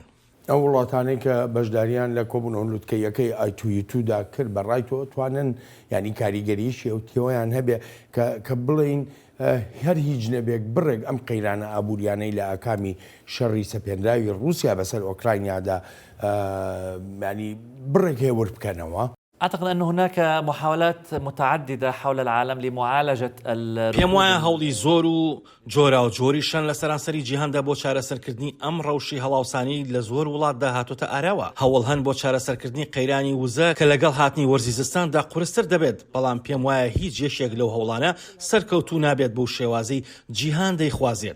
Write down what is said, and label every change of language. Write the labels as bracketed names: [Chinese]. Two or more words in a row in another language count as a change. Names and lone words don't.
[Central Kurdish] ئەو وڵاتانەی کە بەشداریان لە کۆبوونەوە لوتکەیەکەی I2U2دا کرد بەڕای تۆ توانن ینی کاریگەریشی ئەو تێوەیان هەبێ کە بڵین هەر هیچ نەبێک بڕێک ئەم قەیرانە ئابوووریانەی لە ئاکامی شەڕی سەپێنراوی رووسیا بەسەر ئۆکراینیادا ینی بڕێک هێور بکەنەوە. [Arabic] أعتقد أن هناك محاولات متعددة حول العالم لمعالجة [Central Kurdish] پێم وایە هەوڵی زۆر و جۆرا و جۆریشان لە سەرانسەری جیهاندا بۆ چارەسەرکردنی ئەم ڕەوشی هەڵاوسانی لە زۆر وڵاتدا هاتوتە ئاراوە. هەوڵ هەن بۆ چارەسەرکردنی قەیرانی وزە کە لەگەڵ هاتنی وەرزی زستاندا قورستر دەبێت، بەڵام پێم وایە هیچ یەشێک لەو هەوڵانە سەرکەوتوو نابێت بۆ شێوازەی جیهان دەیخوازێت.